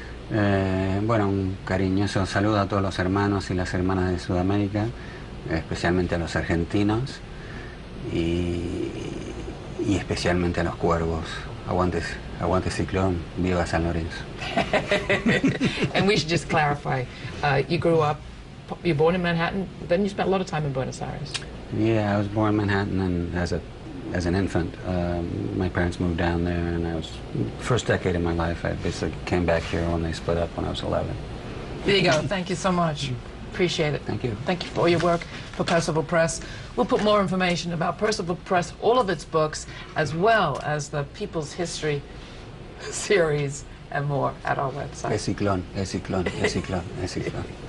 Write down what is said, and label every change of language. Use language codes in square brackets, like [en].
[es] Bueno, un cariñoso saludo a todos los hermanos y las hermanas de Sudamérica, especialmente a los argentinos y especialmente a los cuervos. Aguante Ciclón, viva San Lorenzo. [en] And we should just clarify, you grew up, you were born in Manhattan, then you spent a lot of time in Buenos Aires. Yeah, I was born in Manhattan, and as an infant, my parents moved down there, and I was, first decade of my life, I basically came back here when they split up when I was 11. There you go. Thank you so much. Appreciate it. Thank you. Thank you for all your work for Percival Press. We'll put more information about Percival Press, all of its books, as well as the People's History series and more at our website. [es] Es Ciclón, es Ciclón, es Ciclón, es Ciclón.